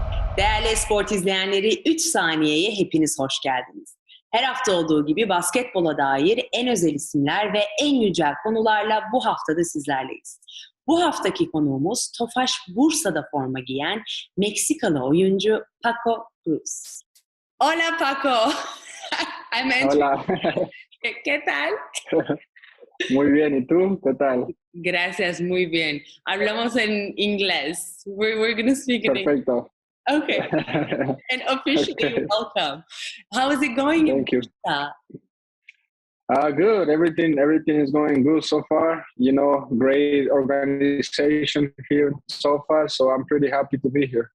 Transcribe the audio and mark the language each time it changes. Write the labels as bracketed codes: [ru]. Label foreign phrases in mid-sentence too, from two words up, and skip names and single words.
[tr] Değerli sport izleyenleri, 3 saniyeye hepiniz hoş geldiniz. Her hafta olduğu gibi basketbola dair en özel isimler ve en güncel konularla bu haftada sizlerleyiz. Bu haftaki konuğumuz Tofaş Bursa'da forma giyen Meksikalı oyuncu Pako Cruz. [es] Hola Paco. Hola. ¿Qué tal? Muy bien, ¿y tú? ¿Qué tal? Gracias, muy bien. Hablamos en inglés. [en] We're going to speak in English. [es] Perfecto. [en] Okay. And officially Okay. welcome. How is it going? Thank you. Bursa? Good. Everything is going good so far. You know, great organization here so far. So I'm pretty happy to be here.